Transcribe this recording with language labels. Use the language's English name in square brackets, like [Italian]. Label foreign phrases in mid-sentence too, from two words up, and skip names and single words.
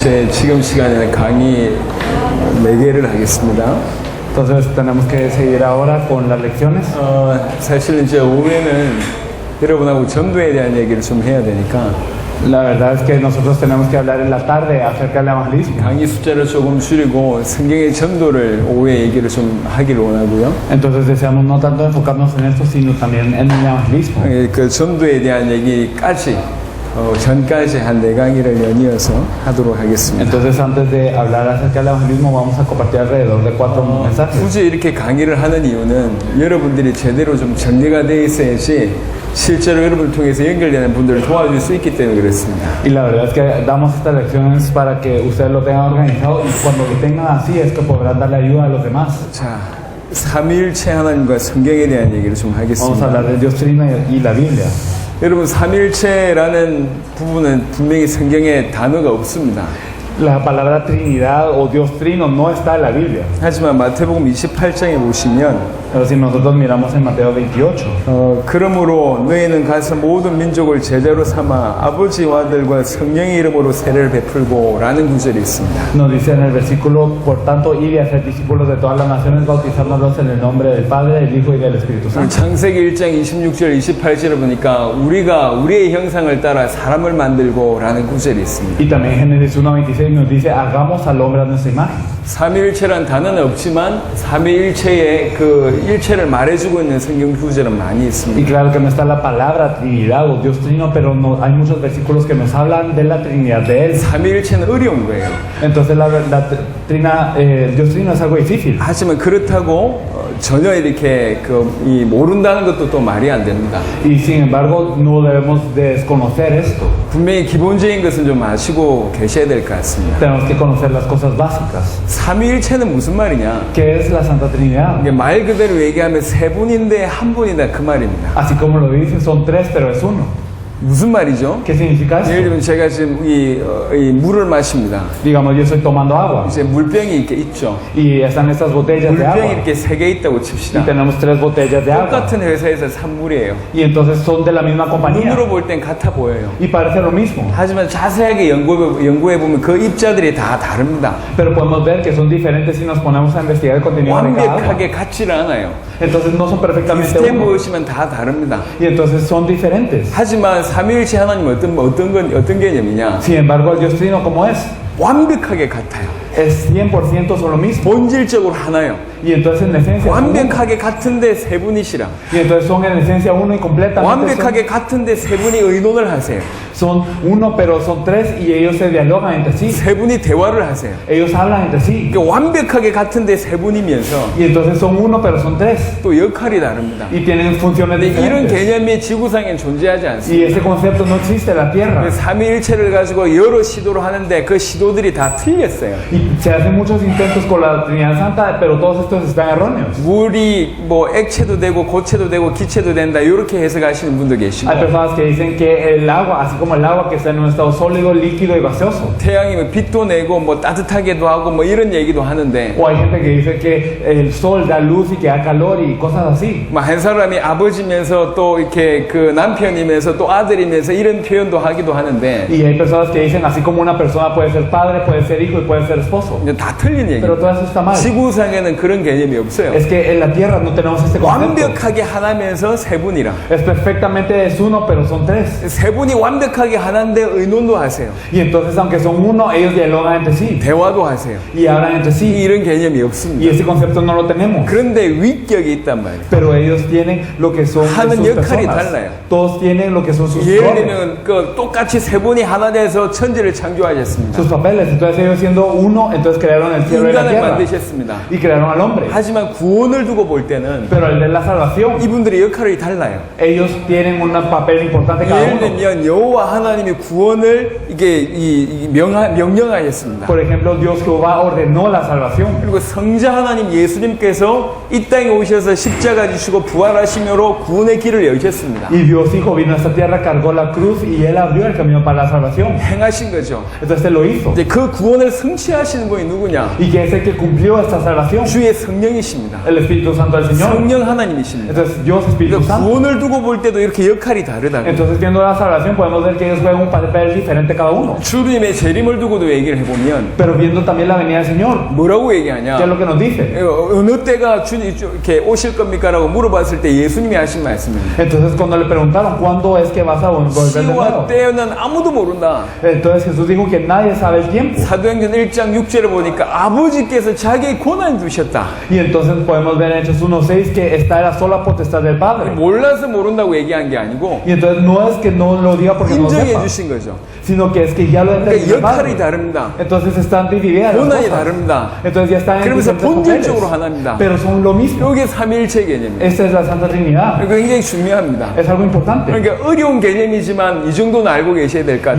[Korean] 이제 지금 시간에는 강의 4개를 하겠습니다. [Spanish] Entonces tenemos que seguir ahora con las lecciones. [Korean] 사실 이제 오후에는 여러분하고 전도에 대한 얘기를 좀 해야 되니까 [Spanish] La verdad es que nosotros tenemos que hablar en la tarde acerca del evangelismo. [Korean] 강의 숫자를 조금 줄이고 성경의 전도를 오후에 얘기를 좀 하기를 원하고요. [Spanish] Entonces deseamos no tanto enfocarnos en esto, sino también en el evangelismo. [Korean] 그 전도에 대한 얘기까지 전까지 한 4강의를 연이어서 하도록 하겠습니다. [Spanish] Entonces antes de hablar acerca del evangelismo vamos a compartir alrededor de 4 mensajes. [Korean] 굳이 이렇게 강의를 하는 이유는 여러분들이 제대로 좀 정리가 되어 있어야지 실제로 여러분을 통해서 연결되는 분들을 도와줄 수 있기 때문에 그렇습니다. [Spanish] Y la verdad es que damos estas lecciones para que ustedes lo tengan organizado y cuando lo tengan así es que podrán darle ayuda a los demás. [Korean] 자, 삼위일체 하나님과 성경에 대한 얘기를 좀 [Spanish] Vamos a [Korean] 하겠습니다. [Spanish] hablar de Dios Trino y la Biblia. [Korean] 여러분 삼위일체라는 부분은 분명히 성경에 단어가 없습니다. [Spanish] La palabra Trinidad o Dios Trino no está en la Biblia. [Korean] 하지만 마태복음 28장에 보시면 [Spanish] Pero si nosotros miramos en Mateo 28, [Korean] 그러므로 너희는 가서 모든 민족을 제자로 삼아 아버지와 아들과 성령의 이름으로 세례를 베풀고 라는 구절이 있습니다. [Spanish] nos dice en el versículo, por tanto, ir y hacer discípulos de todas las naciones, bautizándolos en el nombre del Padre, del Hijo y del Espíritu Santo. [Korean] 창세기 1장 26절 28절을 보니까 우리가 우리의 형상을 따라 사람을 만들고 라는 구절이 있습니다. [Spanish] Y también Génesis 1:26 nos dice, hagamos al hombre a nuestra imagen. [Korean] 삼위일체란 단어는 없지만 삼위일체의 그 일체를 말해주고 있는 성경 구절은 많이 [Spanish] Y [Korean] 있습니다. [Spanish] claro que no está la palabra Trinidad o Dios Trino, pero no, hay muchos versículos que nos hablan de la Trinidad de Él. [Korean] 삼위일체는 어려운 거예요. [Spanish] Entonces Dios Trino es algo difícil. [Korean] 하지만 그렇다고 전혀 이렇게 이 모른다는 것도 또 말이 안 됩니다. [Spanish] Y sin embargo, no debemos desconocer esto. [Korean] 분명히 기본적인 것은 좀 아시고 계셔야 될 것 같습니다. [Spanish] Tenemos que conocer las cosas básicas. [Korean] 삼위일체는 무슨 말이냐? [Spanish] ¿Qué es la Santa Trinidad? [Korean] 이게 말 그대로 얘기하면 세 분인데 한 분이다 그 말입니다. [Spanish] Así como lo dicen, son 3, pero es uno. [Korean] 무슨 말이죠? [Spanish] ¿Qué significa [Korean] 예를 [Spanish] esto? [Korean] 들면 제가 지금 이 물을 마십니다. [Spanish] Digamos, yo estoy tomando agua [Korean] 이제 물병이 이렇게 있죠. [Spanish] y están estas botellas de [Korean] 물병이 [Spanish] agua [Korean] 이렇게 3개 있다고 [Spanish] y [Korean] 칩시다. [Spanish] tenemos 3 botellas de agua [Korean] 똑같은 회사에서 산 물이에요. [Spanish] y entonces son de la misma compañía [Korean] 눈으로 볼 땐 같아 보여요. [Spanish] y parece lo mismo, [Korean] 하지만 자세하게 연구해 보면 그 입자들이 다 다릅니다. [Spanish] pero podemos ver que son diferentes si nos ponemos a investigar el contenido de cada agua. [Korean] 완벽하게 같지를 않아요. [Spanish] Entonces no son perfectamente [Korean] 비슷해 [Spanish] uno [Korean] 보이시면 다 다릅니다. [Spanish] y entonces son diferentes. [Korean] 하지만 삼위일체 하나님은 어떤 개념이냐? [Spanish] Sin embargo, el Dios Trino, ¿cómo es? [Korean] 완벽하게 같아요. [Spanish] Es 100% son lo mismo [Korean] 본질적으로 하나요. [Spanish] y entonces en esencia son uno. [Korean] 완벽하게 같은데 세 분이시라. [Spanish] Y entonces son en esencia uno y completamente [Korean] 완벽하게 같은데 세 분이 의논을 하세요. [Spanish] son uno, pero son 3 y ellos se dialogan entre sí. [Korean] 세 분이 대화를 하세요. [Spanish] Ellos hablan entre sí. [Korean] 그러니까 완벽하게 같은데 세 분이면서 [Spanish] Y entonces son uno, pero son 3. [Korean] 또 역할이 다릅니다. [Spanish] Y tienen funciones [Korean] 근데 이런 [Spanish] diferentes. [Korean] 개념이 지구상엔 존재하지 [Spanish] Y [Korean] 않습니다. [Spanish] ese concepto no existe en la Tierra. [Korean] 삼위일체를 가지고 여러 시도를 하는데 그 시도들이 다 틀렸어요. [Spanish] Y se hacen muchos intentos con la Trinidad Santa, pero todos estos están erróneos. [Korean] 물이 뭐 액체도 되고 고체도 되고 기체도 된다 이렇게 해석하시는 분도 계시고 [Spanish] Hay personas que dicen que el agua, así como el agua que está en un estado sólido, líquido y gaseoso. [Korean] 태양이 뭐 빛도 내고 뭐 따뜻하게도 하고 뭐 이런 얘기도 하는데 [Spanish] O hay gente que dice que el sol da luz y que da calor y cosas así. [Korean] 뭐 한 사람이 아버지면서 또 이렇게 그 남편이면서 또 아들이면서 이런 표현도 하기도 하는데 [Spanish] Y hay personas que dicen, así como una persona puede ser padre, puede ser hijo y puede ser esposo. [Korean] 이제 다 틀린 [Spanish] Pero [Korean] 얘기예요. [Spanish] todo eso está mal. [Korean] 지구상에는 그런 개념이 없어요. [Spanish] Es que en la Tierra no tenemos este concepto. [Korean] 완벽하게 하나면서 세 분이라. [Spanish] Es perfectamente es uno, pero son 3. [Korean] 세 분이 완벽하게 하나인데 의논도 하세요. [Spanish] Y entonces, aunque son uno, ellos dialogan entre sí [Korean] 대화도 하세요. [Spanish] y hablan entre sí. [Korean] 이런 개념이 [Spanish] Y [Korean] 없습니다. [Spanish] ese concepto no lo tenemos. [Korean] 그런데 위격이 있단 말이에요. [Spanish] Pero ellos tienen lo que son [Korean] 하는 [Spanish] sus [Korean] 역할이 [Spanish] personas. [Korean] 달라요. [Spanish] Todos tienen lo que son sus [Korean] 예를 [Spanish] roles, [Korean] 들면 그 똑같이 세 분이 하나 돼서 천지를 창조하셨습니다. [Spanish] sus papeles. Entonces ellos siendo uno, entonces crearon el cielo y la [Korean] 인간을 [Spanish] tierra [Korean] 만드셨습니다. [Spanish] y crearon al hombre. [Korean] 하지만 구원을 두고 볼 때는 [Spanish] Pero el de la salvación, [Korean] 이분들의 역할이 달라요. [Spanish] ellos tienen un papel importante cada [Korean] 예를 [Spanish] uno. [Korean] 들면 여호와 하나님이 구원을 이게 명령하셨습니다. [Spanish] Por ejemplo, Dios Jehová ordenó la salvación. [Korean] 그리고 성자 하나님 예수님께서 이 땅에 오셔서 십자가 지시고 부활하심으로 구원의 길을 여셨습니다. [Spanish] Y Dios Hijo vino a esta tierra, cargó la cruz y Él abrió el camino para la salvación. [Korean] 행하신 거죠. [Spanish] Entonces Él lo hizo. [Korean] 이제 그 구원을 성취하시는 분이 누구냐? [Spanish] Y que es el que cumplió esta salvación. [Korean] 주의 성령이십니다. [Spanish] el Espíritu Santo del Señor. [Korean] 성령 하나님이십니다. [Spanish] Entonces Dios Espíritu [Korean] 그러니까 [Spanish] Santo. [Korean] 구원을 두고 볼 때도 이렇게 역할이 다르다고. [Spanish] Entonces viendo la salvación podemos ver que ellos juegan un papel diferente cada uno. [Korean] 주님의 재림을 두고도 얘기를 해보면 [Spanish] Pero viendo también la venida del Señor, [Korean] 뭐라고 [Spanish] ¿qué es [Korean] 얘기하냐? [Spanish] lo que nos dice? [Korean] 어느 때가 주님 이렇게 오실 겁니까라고 물어봤을 때 예수님이 하신 말씀입니다. [Spanish] Entonces cuando le preguntaron ¿cuándo es que vas a volver de [Korean] 시와 [Spanish] nuevo? [Korean] 때는 아무도 모른다. [Spanish] Entonces Jesús dijo que nadie sabe el tiempo. [Korean] 사도행전 1장 6절에 보니까 아버지께서 자기의 권한을 두셨다. [Spanish] Y entonces podemos ver en Hechos 1:6 que esta era sola potestad del Padre. [Korean] 몰라서 모른다고 얘기한 게 아니고 [Spanish] Y entonces no es que no lo diga porque no [Korean] 인정해 [Spanish] sepa, [Korean] 주신 거죠. [Spanish] sino que es que ya lo [Korean] 그러니까 [Spanish] entendió el [Korean] 역할이 [Spanish] Padre. [Korean] 다릅니다. [Spanish] Entonces están divididas las [Korean] 권한이 [Spanish] cosas. [Korean] 다릅니다. [Spanish] Entonces ya están en [Korean] 그러면서 [Spanish] diferentes papeles, [Korean] 본질적으로 하나입니다. [Spanish] pero son lo mismo. [Korean] 이게 삼위일체 개념입니다. [Spanish] Esta es la Santa Trinidad. [Korean] 이거 굉장히 중요합니다. [Spanish] Es algo importante. [Korean] 그러니까 어려운 개념이지만 이 정도는 알고 계셔야 될 것